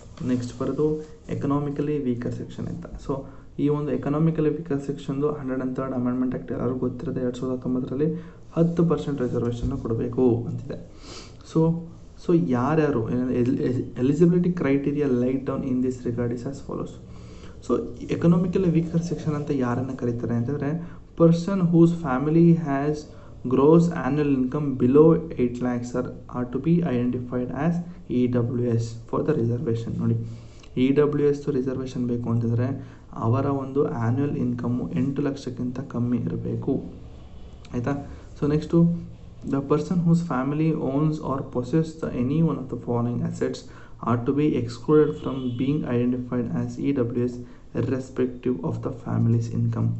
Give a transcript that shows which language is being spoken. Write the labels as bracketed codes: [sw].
[kn] Next ಬರೋದು economically weaker section ಅಂತ. So ಈ ಒಂದು economically weaker ಸೆಕ್ಷನ್ದು 103rd amendment act ಎಲ್ಲರೂ ಗೊತ್ತಿರೋದೆ 2019ರಲ್ಲಿ 10% ರಿಸರ್ವೇಷನ್ನ ಕೊಡಬೇಕು ಅಂತಿದೆ. ಸೊ ಯಾರ್ಯಾರು [en] Eligibility criteria laid down in this regard is as follows. [kn] So economically weaker section ಅಂತ ಯಾರನ್ನು ಕರೀತಾರೆ ಅಂತಂದರೆ [en] Person whose family has gross annual income below 8 lakhs are to be identified as EWS for the reservation. [kn] ನೋಡಿ, EWS reservation ಬೇಕು ಅಂತಂದರೆ ಅವರ ಒಂದು annual income 8 ಲಕ್ಷಕ್ಕಿಂತ ಕಮ್ಮಿ ಇರಬೇಕು, ಆಯಿತಾ. [en] So next the person whose family owns or possess any one of the following assets are to be excluded from being identified as EWS irrespective of the family's income.